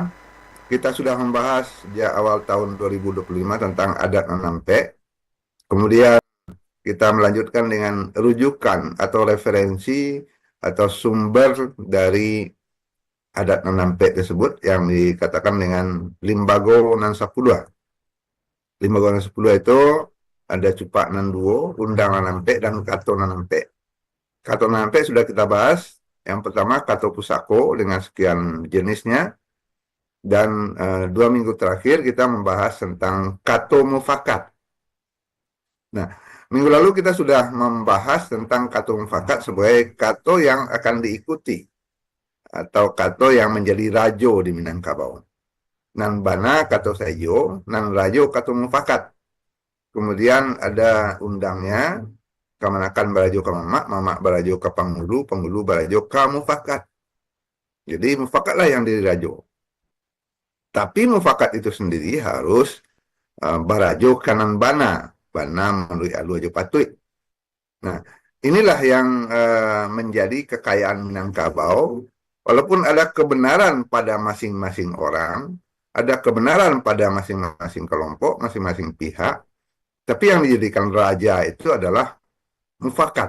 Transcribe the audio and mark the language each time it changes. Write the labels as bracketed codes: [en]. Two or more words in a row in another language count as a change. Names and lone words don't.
[id] Kita sudah membahas sejak awal tahun 2025 tentang adat Nanampe. Kemudian kita melanjutkan dengan rujukan atau referensi atau sumber dari adat Nanampe tersebut yang dikatakan dengan Limbago Nan Sapuluh. Limbago Nan Sapuluh itu ada Cupak Nanduo, Undang Nanampe, dan Kato Nanampe. Kato Nanampe sudah kita bahas. Yang pertama Kato Pusako dengan sekian jenisnya. Dan 2 minggu terakhir kita membahas tentang Kato Mufakat. Nah, minggu lalu kita sudah membahas tentang Kato Mufakat sebagai Kato yang akan diikuti atau Kato yang menjadi rajo di Minangkabau. [min] Nan Bana Kato Sayo, Nan Rajo Kato Mufakat. [id] Kemudian ada undangnya, [min] Kamanakan Barajo Kamamak, Mamak Barajo Kapangulu, Penggulu Barajo Kamufakat. [id] Jadi mufakatlah yang dirajo. Tapi mufakat itu sendiri harus [min] barajo kanan bana, bana melalui alu ajo patui. [id] Nah, inilah yang menjadi kekayaan Minangkabau. Walaupun ada kebenaran pada masing-masing orang, ada kebenaran pada masing-masing kelompok, masing-masing pihak, tapi yang dijadikan raja itu adalah mufakat.